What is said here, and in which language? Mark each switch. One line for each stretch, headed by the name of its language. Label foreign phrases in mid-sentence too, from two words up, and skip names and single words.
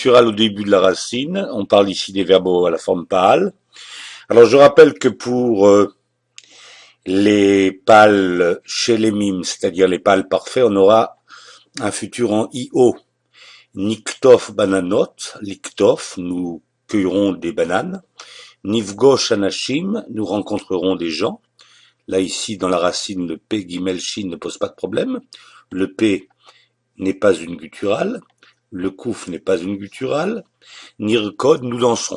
French: guttural au début de la racine. On parle ici des verbes à la forme pâle. Alors je rappelle que pour les pâles chez les mimes, c'est-à-dire les pâles parfaits, on aura un futur en IO.
Hebrew: נקטוף בננות, לקטוף,
French: nous cueillerons des bananes.
Hebrew: נפגוש אנשים,
French: nous rencontrerons des gens. Là ici dans la racine, le P guimel shin ne pose pas de problème. Le P n'est pas une gutturale. Le Kouf n'est pas une gutturale. Nirkod, nous danserons.